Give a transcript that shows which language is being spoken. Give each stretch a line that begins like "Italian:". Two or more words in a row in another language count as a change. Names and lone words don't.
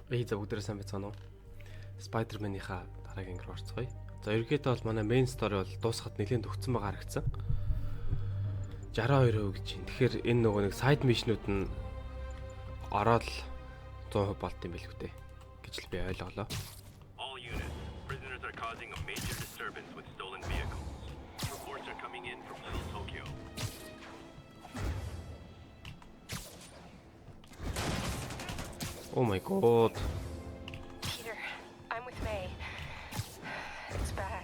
Mongolian: За бүгдээрээ сайн байцгаана уу? Spider-Man-ийнхаа дараагийн руу орцгоё. За ерөнхийдөө бол манай
English: main story
Mongolian: бол дуусахад нэлээд төгссөн байгаа харагдсан. 62% гэж байна. Тэгэхээр энэ нөгөө нэг
English: side mission-
Mongolian: ууд нь ороод 100% болт юм билүү дээ гэж л би ойлголоо.
English: All units, prisoners are causing a major disturbance with stolen vehicles. Reports are coming in from Little Tokyo. Oh my god. Peter, I'm with May. It's bad.